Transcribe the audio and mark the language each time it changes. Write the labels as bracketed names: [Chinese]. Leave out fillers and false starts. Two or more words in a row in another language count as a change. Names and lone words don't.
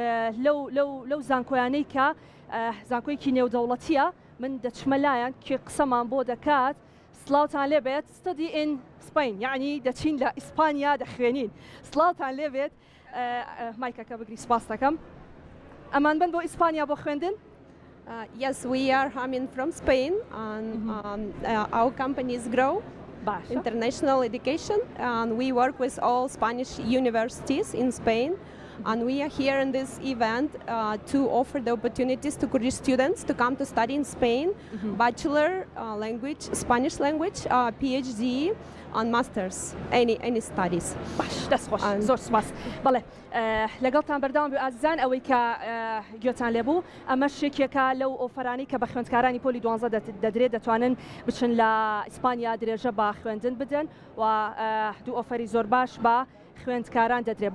[Central Kurdish] لەو زانکۆیانەی کە زانکۆیەکی نێودەوڵەتیە من دەچمە لایەن کێ قسەمان بۆ دەکات سلااوتان لێبێت [English] study in Spain [Central Kurdish] یعنی دەچین لە ئیسپانیا دەخوێنین سلااوتان لێبێت مایکەکە بگری سپاس دەکەم ئەمان بن بۆ ئیسپانیا بۆ خوێندن. [English] Yes, we are coming from Spain and our companies grow international education and we work with all Spanish universities in Spain and we are here in this event to offer the opportunities to Kurdish students to come to study in Spain, bachelor language, Spanish language, PhD and masters, any studies. [Central Kurdish] باش دەست خۆش زۆر سپاس. بەڵێ لەگەڵتان بەردەوام بێ ئازیزان ئەوەی کە گوێتان لێبوو ئەمە شێکێکە لەو ئۆفەرانی کە بە خوێندکارانی پۆلی 12 دەدرێت دەتوانن بچن لە ئیسپانیا درێژە بە خوێندن بدەن و دوو ئۆفەری زۆر باش بە خوێندکاران دەدرێت.